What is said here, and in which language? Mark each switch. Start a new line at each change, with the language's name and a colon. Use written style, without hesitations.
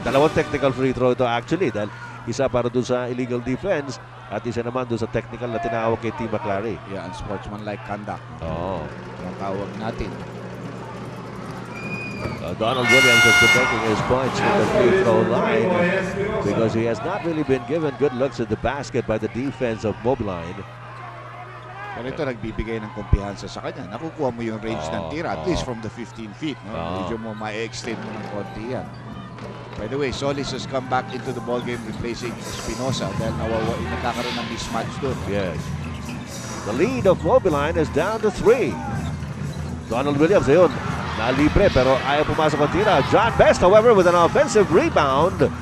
Filipino: Dalawang technical free throw ito actually. Dahil isa para doon sa illegal defense at isa naman doon sa technical na tinawag kay T. McClary.
English: Yeah, unsportsmanlike conduct.
Filipino: Oo. Ang tawag natin.
English: Donald Williams is protecting his points from the free throw line because he has not really been given good looks at the basket by the defense of Mobiline.
Filipino: Pero ito nagbibigay ng kumpiyansa sa kanya. Nakukuha mo yung range ng tira,
English: at least from the 15 feet.
Filipino: No? Medyo mo ma-extend mo ng konti yan.
English: By the way, Solis has come back into the ballgame replacing Espinosa
Filipino: dahil nagkakaroon ng mismatch doon.
English: Yes. The lead of Mobiline is down to 3. Donald Williams,
Filipino: ayun. Nalibre pero ayaw pumasok ang tira.
English: John Best, however, with an offensive rebound.